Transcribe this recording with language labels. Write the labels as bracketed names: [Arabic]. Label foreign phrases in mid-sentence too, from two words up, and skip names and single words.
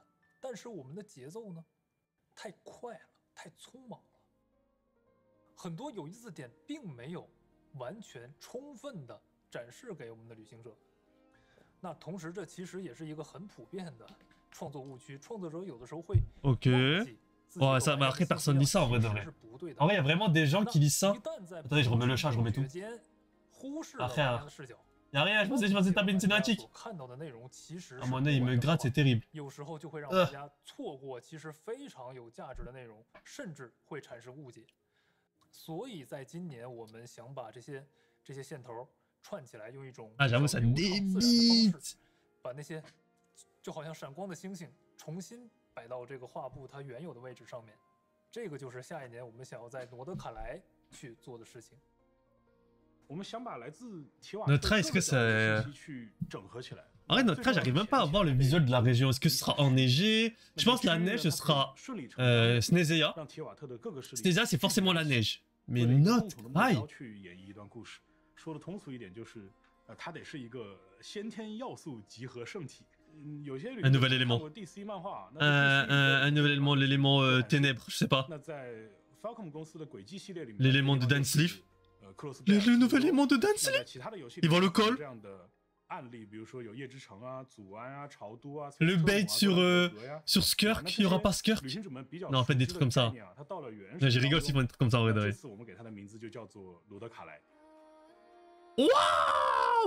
[Chinese] 但是我们的节奏呢，太快了，太匆忙了。很多有意思的点并没有完全充分的展示给我们的旅行者。那同时，这其实也是一个很普遍的创作误区。创作者有的时候会 [French] OK. Ouais, ça, après, personne lit ça en vrai de vrai. En vrai, il y a vraiment des gens qui lisent ça. Attendez, je remets le chat, je remets tout. Ah frère, y'a rien, je pensais taper une cinématique. À mon nez, il me gratte, c'est terrible. [Chinese] 有时候就会让大家错过其实非常有价值的内容，甚至会产生误解。所以在今年，我们想把这些线头串起来，用一种 [French] 啊，j'avoue ça débite， [Chinese] 把那些就好像闪光的星星重新摆到这个画布它原有的位置上面。这个就是下一年我们想要在诺德卡莱去做的事情。我们想把来自提瓦特各个信息去整合起来。 [French] En vrai, notre cas, j'arrive même pas à voir le visuel de la région. Est-ce que ce sera enneigé? Je pense que la neige, ce sera Snezeia. Snezeia, c'est forcément la neige. Mais notre aïe! [Chinese] 说的通俗一点，就是它得是一个先天要素集合圣体。有些 [French] un nouvel élément. [Chinese] DC 漫画 [French] un nouvel élément, l'élément ténèbres, je sais pas. [Chinese] 那在 Falcom 公司的轨迹系列里面 [French] l'élément de Dan Sleeve. Le nouvel élément de Dan Sleeve. Ils vont le call. Le bait sur Skirk, il y aura pas Skirk. Non, en fait, des trucs comme ça. Je rigole s'ils font des trucs comme ça en vrai de vrai. Waouh!